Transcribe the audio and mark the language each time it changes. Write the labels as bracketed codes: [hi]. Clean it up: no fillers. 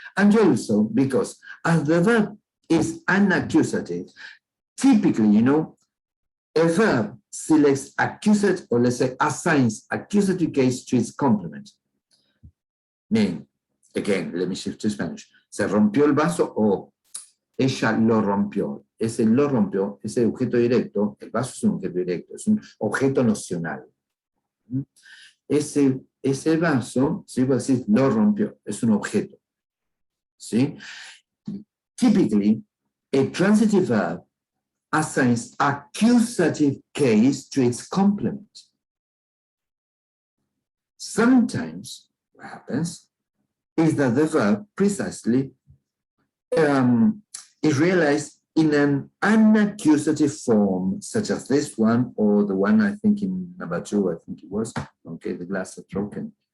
[en] And also because as the verb is unaccusative, typically, you know, a verb selects accusative, or let's say assigns accusative case to its complement. Meaning, again, let me shift to Spanish. [es] Se rompió el vaso o ella lo rompió. Ese lo rompió, ese objeto directo, el vaso es un objeto directo, es un objeto nocional. Ese vaso, ¿sí? Voy a decir, lo rompió, es un objeto. ¿Sí? [en] Typically, a transitive verb assigns accusative case to its complement. Sometimes, what happens is that the verb precisely is realized in an unaccusative form, such as this one, or the one I think in number 2, I think it was, okay, the glass is broken.